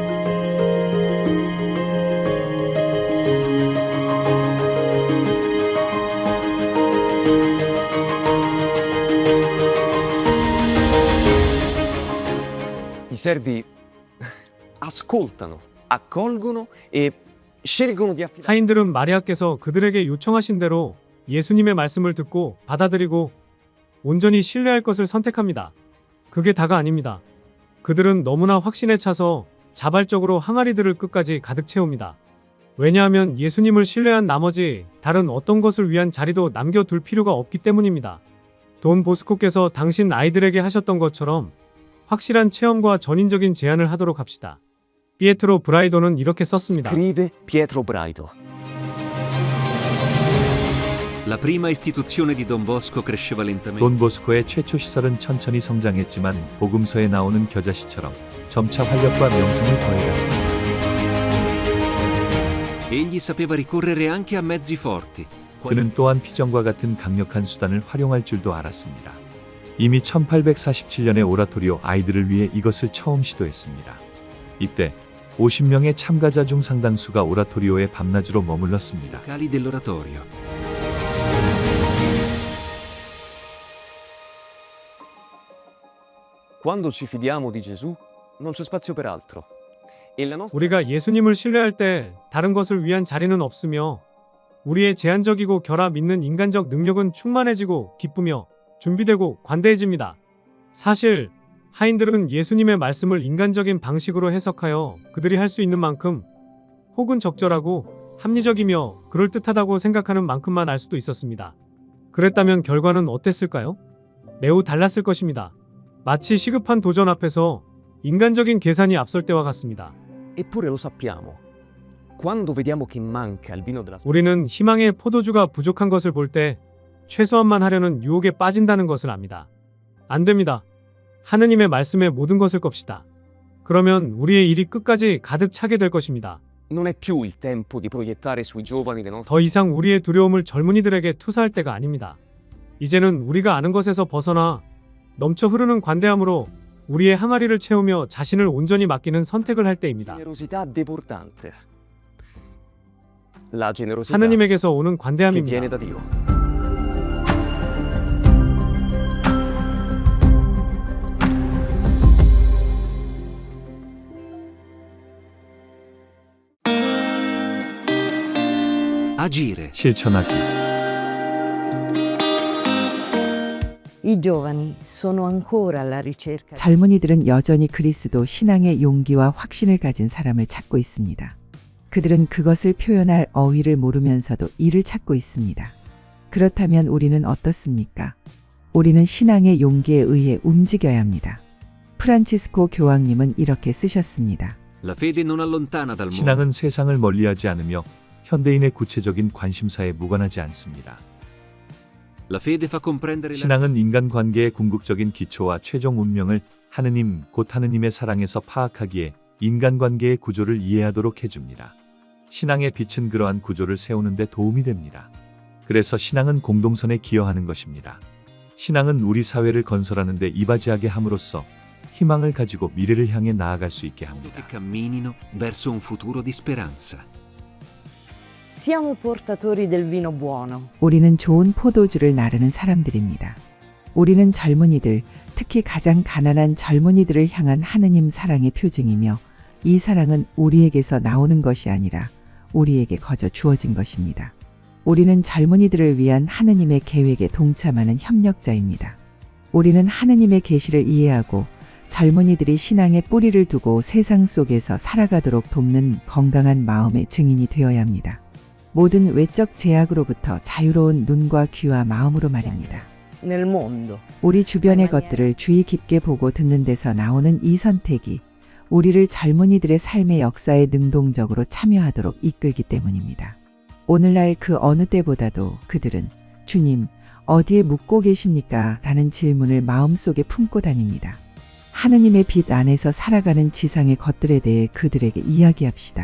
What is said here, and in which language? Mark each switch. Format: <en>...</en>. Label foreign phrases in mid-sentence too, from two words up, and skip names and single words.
<it>I servi ascoltano, accolgono e scelgono di affidare.</it> <ko>하인들은 마리아께서 그들에게 요청하신 대로 예수님의 말씀을 듣고 받아들이고 온전히 신뢰할 것을 선택합니다. 그게 다가 아닙니다. 그들은 너무나 확신에 차서 자발적으로 항아리들을 끝까지 가득 채웁니다. 왜냐하면 예수님을 신뢰한 나머지 다른 어떤 것을 위한 자리도 남겨둘 필요가 없기 때문입니다. 돈 보스코께서 당신 아이들에게 하셨던 것처럼 확실한 체험과 전인적인 제안을 하도록 합시다. 피에트로 브라이도는 이렇게 썼습니다.</ko> <it>Scrive Pietro Braido. La prima istituzione di Don Bosco cresceva lentamente.</it> <ko>돈 보스코의 최초 시설은 천천히 성장했지만 복음서에 나오는 겨자씨처럼 점차 활력과 명성을 더해갔습니다.</ko> <it>Egli sapeva ricorrere anche a mezzi forti.</it> <ko>그는 또한 피정과 같은 강력한 수단을 활용할 줄도 알았습니다. 이미 1847년에 오라토리오 아이들을 위해 이것을 처음 시도했습니다. 이때 50명의 참가자 중 상당수가 오라토리오에 밤낮으로 머물렀습니다.</ko> <it>Cali dell'oratorio. Quando ci fidiamo di Gesù, non c'è spazio per altro. E la nostra</it> <ko>우리가 예수님을 신뢰할 때 다른 것을 위한 자리는 없으며 우리의 제한적이고 결합 있는 인간적 능력은 충만해지고 기쁘며 준비되고 관대해집니다. 사실 하인들은 예수님의 말씀을 인간적인 방식으로 해석하여 그들이 할 수 있는 만큼 혹은 적절하고 합리적이며 그럴듯하다고 생각하는 만큼만 알 수도 있었습니다. 그랬다면 결과는 어땠을까요? 매우 달랐을 것입니다. 마치 시급한 도전 앞에서 인간적인 계산이 앞설 때와 같습니다.</ko> <it>Eppure lo sappiamo. Quando vediamo che manca il vino della</it> <ko>우리는 희망의 포도주가 부족한 것을 볼 때 최소한만 하려는 유혹에 빠진다는 것을 압니다. 안 됩니다. 하느님의 말씀에 모든 것을 겁시다. 그러면 우리의 일이 끝까지 가득 차게 될 것입니다.</ko> <it>Non è più il tempo di proiettare sui giovani le nostre</it> <ko>더 이상 우리의 두려움을 젊은이들에게 투사할 때가 아닙니다. 이제는 우리가 아는 것에서 벗어나 넘쳐 흐르는 관대함으로 우리의 항아리를 채우며 자신을 온전히 맡기는 선택을 할 때입니다.</ko> <it>generosità debordante. La generosità</it> <ko>하느님에게서 오는</ko> <it>che viene</it> <ko>관대함입니다.</ko> <it>da Dio. Agire.</it> <ko>실천하기.</ko> <it>I giovani sono ancora alla ricerca.</it> <ko>젊은이들은 여전히 그리스도 신앙의 용기와 확신을 가진 사람을 찾고 있습니다. 그들은 그것을 표현할 어휘를 모르면서도 이를 찾고 있습니다. 그렇다면 우리는 어떻습니까? 우리는 신앙의 용기에 의해 움직여야 합니다. 프란치스코 교황님은 이렇게 쓰셨습니다.</ko> <it>La fede non allontana dal mondo.</it> <ko>신앙은 세상을 멀리하지 않으며 현대인의 구체적인 관심사에 무관하지 않습니다.</ko> <it>La fede fa comprendere la</it> <ko>신앙은 인간관계의 궁극적인 기초와 최종 운명을 하느님, 곧 하느님의 사랑에서 파악하기에 인간관계의 구조를 이해하도록 해줍니다. 신앙의 빛은 그러한 구조를 세우는 데 도움이 됩니다. 그래서 신앙은 공동선에 기여하는 것입니다. 신앙은 우리 사회를 건설하는 데 이바지하게 함으로써 희망을 가지고 미래를 향해 나아갈 수 있게 합니다.</ko> <it>che camminino verso un futuro di speranza. Siamo portatori del vino buono.</it> <ko>우리는 좋은 포도주를 나르는 사람들입니다. 우리는 젊은이들, 특히 가장 가난한 젊은이들을 향한 하느님 사랑의 표징이며 이 사랑은 우리에게서 나오는 것이 아니라 우리에게 거저 주어진 것입니다. 우리는 젊은이들을 위한 하느님의 계획에 동참하는 협력자입니다. 우리는 하느님의 계시를 이해하고 젊은이들이 신앙에 뿌리를 두고 세상 속에서 살아가도록 돕는 건강한 마음의 증인이 되어야 합니다. 모든 외적 제약으로부터 자유로운 눈과 귀와 마음으로 말입니다.</ko> <it>Nel mondo.</it> <ko>우리 주변의 것들을 주의 깊게 보고 듣는 데서 나오는 이 선택이 우리를 젊은이들의 삶의 역사에 능동적으로 참여하도록 이끌기 때문입니다. 오늘날 그 어느 때보다도 그들은 주님, 어디에 묵고 계십니까? 라는 질문을 마음속에 품고 다닙니다. 하느님의 빛 안에서 살아가는 지상의 것들에 대해 그들에게 이야기합시다.</ko>